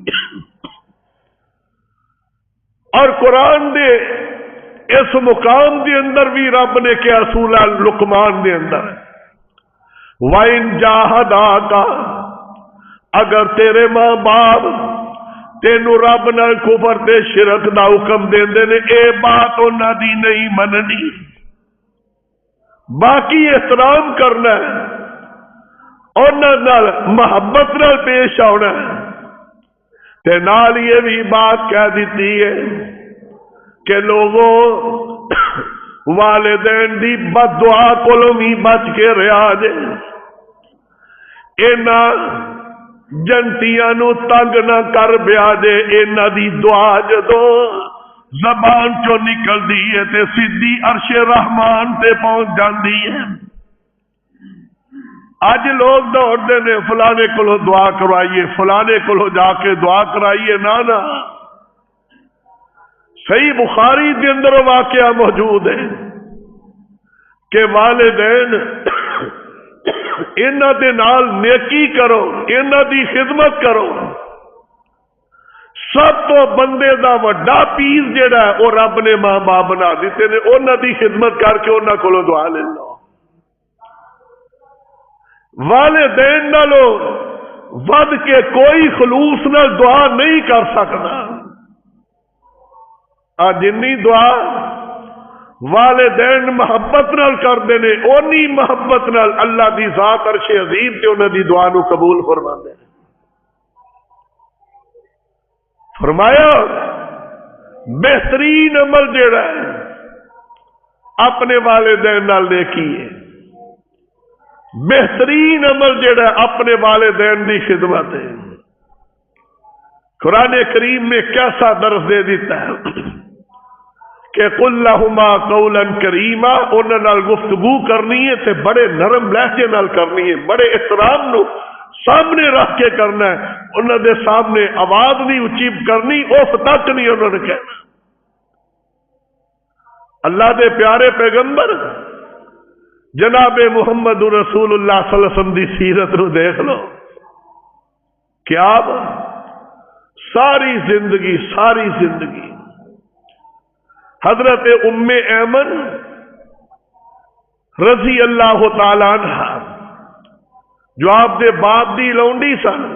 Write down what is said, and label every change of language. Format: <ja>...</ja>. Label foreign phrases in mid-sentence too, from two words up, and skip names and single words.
<pa>اور قرآن دے اس مقام دے اندر بھی رب نے کیا سورہ لقمان دے اندر،</pa> <ar>وَإِن جَاهَدَاكَ،</ar> <pa>اگر تیرے ماں باپ تینو رب نال کفر تے شرک دا حکم دیندے نے، اے بات انہاں دی نہیں مننی، باقی احترام کرنا ہے، انہاں نال محبت نال پیش آنا ہے،</pa> <ur>تے نال یہ بھی بات کہہ دیتی ہے کہ لوگوں</ur> <pa>والدین دی بد دعا کولوں بھی بچ کے رہا جے، انہاں جنتیاں نو تنگ نہ کر بیا جے، انہاں دی دعا جدوں زبان چو نکل دی ہے تے سیدھی عرش رحمان تے پہنچ جاندی ہے۔ اج لوگ دوڑتے نے فلانے کولو دعا کروائیے، فلانے کولو جا کے دعا کرائیے، نہ صحیح بخاری کے اندر واقعہ موجود ہے کہ والدین انہاں دے نال نیکی کرو، انہاں دی خدمت کرو، سب تو بندے دا وڈا پیس جڑا ہے وہ رب نے ماں باپ بنا دیتے نے، انہاں دی خدمت کر کے انہاں کولو دعا لے لو۔ والدین نالو ود کے کوئی خلوص نال دعا نہیں کر سکتا، جنی دعا والدین محبت نال کردے نے، اونی محبت نال اللہ دی ذات عرش عظیم تے انہاں دی دعا نو قبول فرماندے نے۔ فرمایا بہترین عمل جیڑا ہے اپنے والدین نال نیکی ہے، بہترین عمل جیڑا ہے اپنے والدین دی خدمت ہے۔</pa> <ur>قرآن کریم میں کیسا درس دے دیتا ہے کہ</ur> <ar>قل لہما قولا کریما،</ar> <pa>انہاں نال گفتگو کرنی ہے تے بڑے نرم لہجے نال کرنی ہے، بڑے احترام نو سامنے رکھ کے کرنا ہے، انہاں دے سامنے آواز نہیں اچھی کرنی، اوف تک نہیں انہوں نے کہنا۔ اللہ دے پیارے پیغمبر جناب محمد رسول اللہ</pa> <ar>صلی اللہ علیہ وسلم</ar> <pa>دی سیرت نو دیکھ لو، کیا ساری زندگی حضرت ام ایمن</pa> <ar>رضی اللہ تعالی عنہ</ar> <pa>جو آپ دے باپ دی لونڈی سن،</pa>